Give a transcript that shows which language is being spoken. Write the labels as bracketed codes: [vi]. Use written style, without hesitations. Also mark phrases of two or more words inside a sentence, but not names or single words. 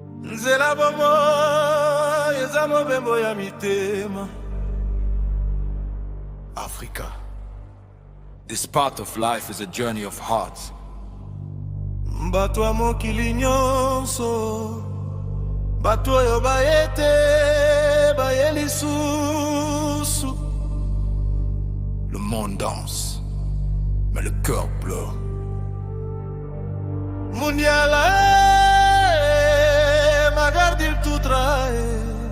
[ln] Nzela Ya Bomoi eza mobembo ya mitema. Africa. [en] This part of life is a journey of hearts. [ln] Bato ya mokili nyonso, bato oyo bayete baye lisusu. [fr] Le monde danse, mais le cœur pleure. Mundiala magardil tout trae.